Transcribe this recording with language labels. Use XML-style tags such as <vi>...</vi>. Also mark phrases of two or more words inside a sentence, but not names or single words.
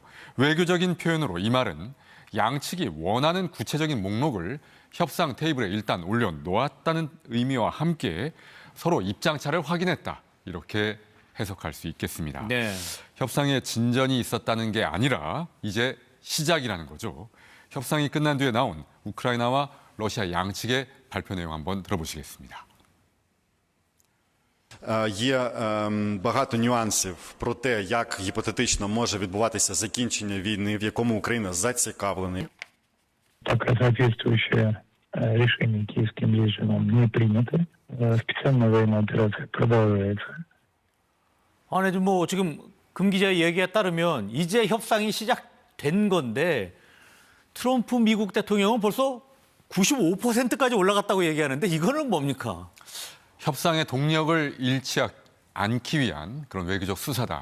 <ko>외교적인 표현으로 이 말은 양측이 원하는 구체적인 목록을 협상 테이블에 일단 올려놓았다는 의미와 함께 서로 입장차를 확인했다. 이렇게 해석할 수 있겠습니다. 협상에 진전이 있었다는 게 아니라 이제 시작이라는 거죠. 협상이 끝난 뒤에 나온 우크라이나와 러시아 양측의 발표 내용 한번 들어보시겠습니다.</ko> <uk>Є багато нюансів про те, як гіпотетично може відбуватися закінчення війни, в якому Україна зацікавлена.</uk> <ru>Пока соответствующее решение киевским режимом не принято. Специальная военная операция продолжается.</ru> <ko>아니, 지금 금 기자의 얘기에 따르면 이제 협상이 시작된 건데 트럼프 미국 대통령은 벌써 95%까지 올라갔다고 얘기하는데 이거는 뭡니까? 협상의 동력을 잃지 않기 위한 그런 외교적 수사다.</ko>